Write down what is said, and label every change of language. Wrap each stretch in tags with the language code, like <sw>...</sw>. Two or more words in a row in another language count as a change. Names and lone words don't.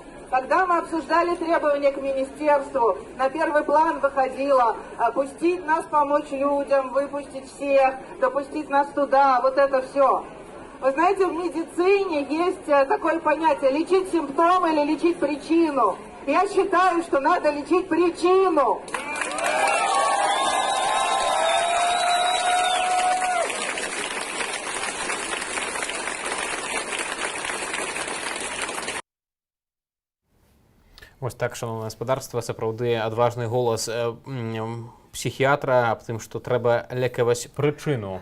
<ru>Когда мы обсуждали требования к министерству, на первый план выходило пустить нас помочь людям, выпустить всех, допустить нас туда, вот это все. Вы знаете, в медицине есть такое понятие лечить симптомы или лечить причину. Я считаю, что надо лечить причину.</ru> <be>Вось так, шановнае гаспадарства, сапраўды адважны голас псіхіатра аб тым, што трэба лекаваць прычыну.</be>